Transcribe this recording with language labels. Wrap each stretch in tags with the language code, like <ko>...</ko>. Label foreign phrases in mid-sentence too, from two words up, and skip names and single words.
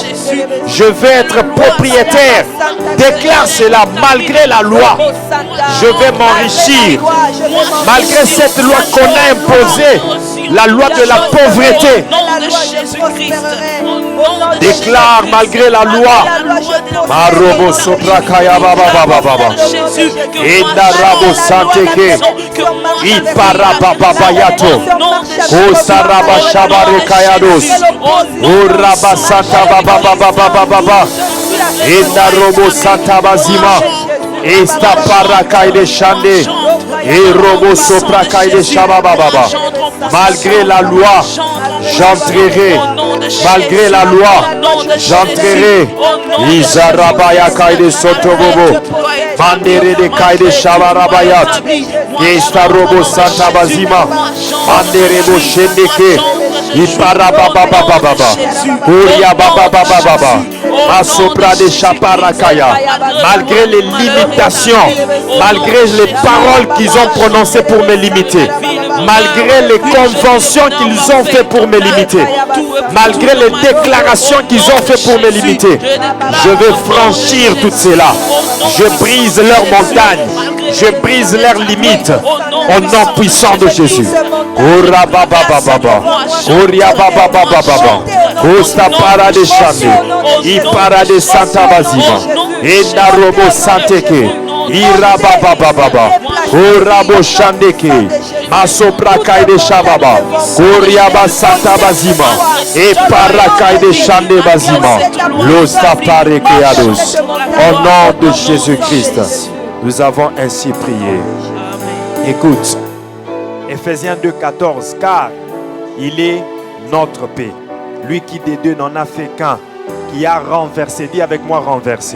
<fr>Je vais être propriétaire. Déclare cela. Malgré la loi, je vais m'enrichir. Malgré cette loi qu'on a imposée, la loi de la pauvreté. Déclare malgré la loi. Marobo soprakaya baba baba. Enda rabo santeke. Ipara baba bayato. Kosaraba shabare kayados. Uraba santa baba baba baba. Enda robo santa bazima. Esta parakai de chande. Et robo soprakai de shababa baba. Malgré la loi, j'entrerai. Malgré la loi, j'entrerai. Izarabaya kaide sotobobo. Mandere de kaide shabarabayat. Esta robo santa bazima. Mandere bo shendeke. Ipara baba baba baba. Uria baba baba baba. Asopra de chaparakaya. Malgré les limitations, malgré les paroles qu'ils ont prononcées pour me limiter, malgré les conventions qu'ils ont fait pour me limiter, malgré les déclarations qu'ils ont fait pour me limiter, je vais franchir tout cela. Je brise leurs montagnes, je brise leurs limites au nom puissant de Jésus. Ora baba baba, oria baba baba baba, osta para de chande, ipara de santa bazima, enda robo santeke, ira baba baba, orabo chandeke, masopra kai de shababa, oria ba santa bazima, e para kai de chande bazima, losta pare keados. Au nom de Jésus-Christ, nous avons ainsi prié. Écoute, Ephésiens 2,14, car il est notre paix. Lui qui des deux n'en a fait qu'un, qui a renversé. Dis avec moi, renversé.</fr>